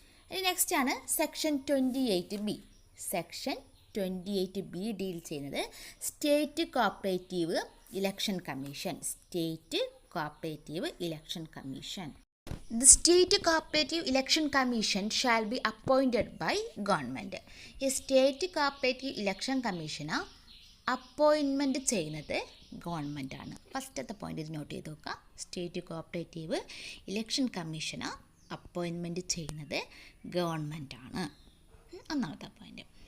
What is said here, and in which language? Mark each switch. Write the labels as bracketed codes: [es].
[ml] ഇനി നെക്സ്റ്റ് ആണ് section 28B. Section 28B deal ചെയ്യുന്നത് state cooperative election commission. State cooperative election commission. [en] The State Cooperative Election Commission shall be appointed by government. [ml] ഈ state cooperative election commission appointment ചെയ്യുന്നത് ഗവൺമെൻറ്റാണ്. ഫസ്റ്റത്തെ point ഇത് not ചെയ്ത് നോക്കുക. State cooperative election commission appointment ചെയ്യുന്നത് ഗവൺമെൻറ്റാണ്. ഒന്നാമത്തെ point.